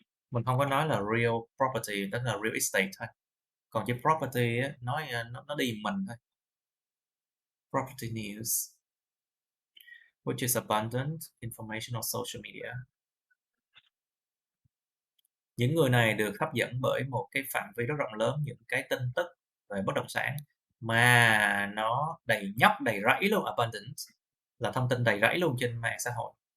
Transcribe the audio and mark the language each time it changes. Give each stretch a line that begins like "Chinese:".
Vietnamese: Mình không có nói là real property, tức là real estate thôi. Còn chữ property á, nói nó đi mình thôi.
English: Property news, which is abundant information on social media.
Vietnamese: Những người này được hấp dẫn bởi một cái phạm vi rất rộng lớn những cái tin tức về bất động sản mà nó đầy nhóc đầy rẫy luôn. Abundant là thông tin đầy rẫy luôn trên mạng xã hội.